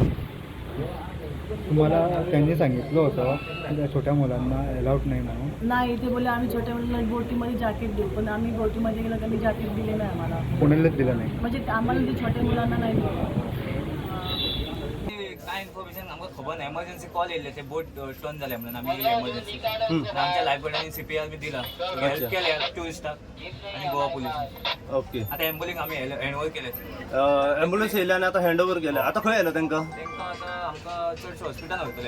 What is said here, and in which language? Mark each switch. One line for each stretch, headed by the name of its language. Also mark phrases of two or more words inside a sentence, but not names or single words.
Marathi: तुम्हाला त्यांनी सांगितलं होतं त्या छोट्या मुलांना अलाउड नाही म्हणून? नाही ते बोलले आम्ही छोट्या मुलांना बोटीमध्ये जॅकेट देऊ. पण आम्ही बोटीमध्ये गेलो त्यांनी जॅकेट दिले नाही आम्हाला. कोणालाच दिलं नाही म्हणजे आम्हाला जे छोट्या मुलांना नाही दिलं.
Konkani: काय इन्फॉर्मेशन आमकां खबर ना. एमर्जन्सी कॉल येयले ते बोट टर्न जाले म्हणून आमी येयले एमर्जन्सी. आमच्या लायफ गार्डांनी सीपीआर बी दिला. हेल्प केले टुरिस्टाक आणि गोवा पुलीस. ओके. आता एम्बुलन्स आमी हँडओव्हर केले. ॲम्ब्युलन्स येयले आनी आतां हँड ओवर केले. आतां खंय येयला तांकां? तांकां आतां आमकां चडशे हॉस्पिटलान व्हरतले.